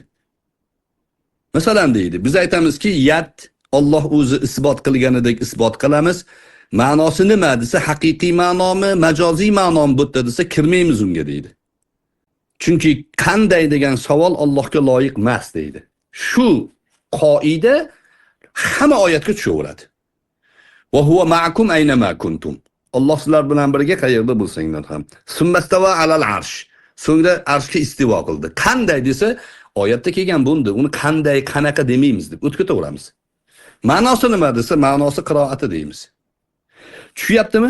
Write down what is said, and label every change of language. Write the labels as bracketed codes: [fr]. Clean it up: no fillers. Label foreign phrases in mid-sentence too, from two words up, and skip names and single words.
[uz] Masalan deydi, biz aytamizki, yad Alloh o'zi isbot qilganidek isbot qilamiz. Ma'nosi nima desa, haqiqiy ma'nomi, majoziy ma'nomi bu yerda desa, kirmaymiz unga deydi. Chunki qanday degan savol Allohga loyiq emas deydi. Shu qoida hamma oyatga tushaveradi. [ar] وهو معكم أينما كنتم. [uz] Alloh sizlar bilan birga qayerda bo'lsanglar ham. [ar] ثم استوى على العرش. [uz] So'ngra arshga istivo qildi. Qanday desa, oyatda kelgan bunda, uni qanday, qanaqa demaymiz deb o'tib ketaveramiz. Ma'nosi nima desa, ma'nosi qiroati deymiz. Tushyaptimi?